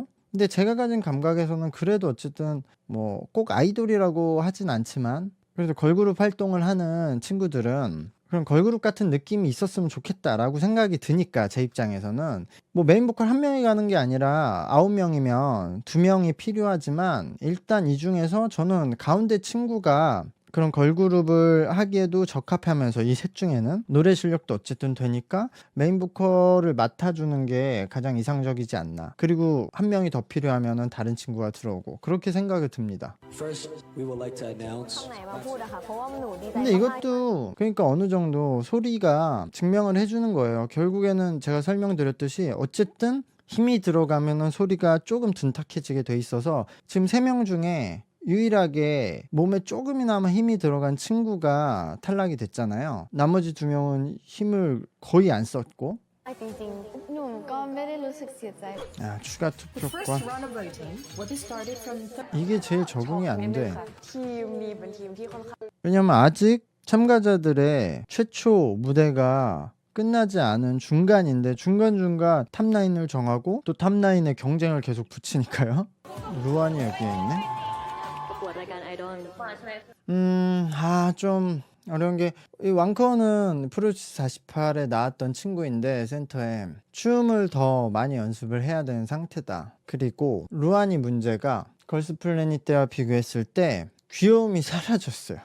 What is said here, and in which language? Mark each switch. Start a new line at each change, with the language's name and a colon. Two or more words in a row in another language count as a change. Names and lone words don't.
Korean: 근데 제가 가진 감각에서는 그래도 어쨌든 뭐 꼭 아이돌이라고 하진 않지만 그래도 걸그룹 활동을 하는 친구들은 그런 걸그룹 같은 느낌이 있었으면 좋겠다라고 생각이 드니까 제 입장에서는 뭐 메인 보컬 한 명이 가는 게 아니라 9명이면 2명이 필요하지만 일단 이 중에서 저는 가운데 친구가 그런 걸그룹을 하기에도 적합하면서 이 셋 중에는 노래 실력도 어쨌든 되니까 메인 보컬을 맡아주는 게 가장 이상적이지 않나. 그리고 한 명이 더 필요하면은 다른 친구가 들어오고 그렇게 생각이 듭니다.
English: First, we would like to announce
Thai: ไหนมาพูดอะค่ะเพราะว่าหนูดีใจ
Korean: 근데 이것도 그러니까 어느 정도 소리가 증명을 해주는 거예요. 결국에는 제가 설명드렸듯이 어쨌든 힘이 들어가면은 소리가 조금 둔탁해지게 돼 있어서 지금 3명 중에 유일하게 몸에 조금이나마 힘이 들어간 친구가 탈락이 됐잖아요. 나머지 2명은 힘을 거의 안 썼고
Thai: จริงๆหนูก็ไม่ได้รู้สึกเสียใจ
Korean: 추가
English: The first
Korean: 투표과
English: round of voting will be started from
Korean: 이게 제일 적응이 안 돼.
Thai: ทีมนี้เป็นทีมที่ค่อนข้าง
Korean: 왜냐면 아직 참가자들의 최초 무대가 끝나지 않은 중간인데 중간중간 탑라인을 정하고 또 탑라인에 경쟁을 계속 붙이니까요. 루안이 여기에 있네.
Thai: ประกวดรายการไอดอล
Korean: 좀 어려운 게 이 왕커는 프로듀스 48에 나왔던 친구인데 센터에 춤을 더 많이 연습을 해야 되는 상태다. 그리고 루안이 문제가 걸스 플래닛 때와 비교했을 때 귀여움이 사라졌어요.